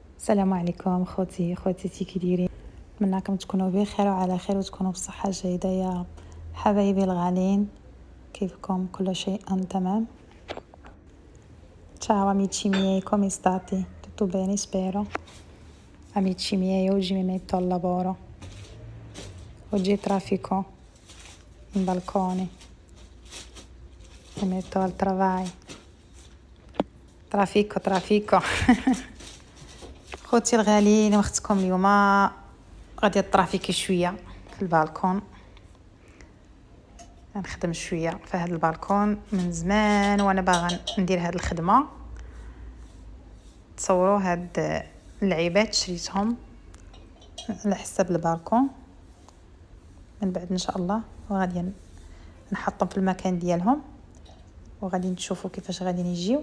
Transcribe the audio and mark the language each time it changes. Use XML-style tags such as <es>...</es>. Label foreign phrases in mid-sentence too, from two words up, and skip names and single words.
<ar>السلام عليكم خوتي كي دايرين؟ نتمنىكم تكونوا بخير وعلى خير وتكونوا بصحه جيده يا رب. حبايبي الغالين، كيفكم؟ كل شيء تمام.</ar> <it>ciao amici miei, come state? Tutto bene, spero. Amici miei, oggi mi metto al lavoro. Oggi è traffico in balcone, mi metto al travai.</it> <ar>traffico خوتي الغاليين، وقتكم اليوم غادي الترافيكي شويه في البالكون. نخدم شويه في هذا البالكون من زمان وانا باغا ندير هذه الخدمه. تصوروا هاد اللعيبات شريتهم على حساب البالكون، من بعد ان شاء الله وغادي نحطهم في المكان ديالهم، وغادي نشوفوا كيفاش غادي يجيو.</ar>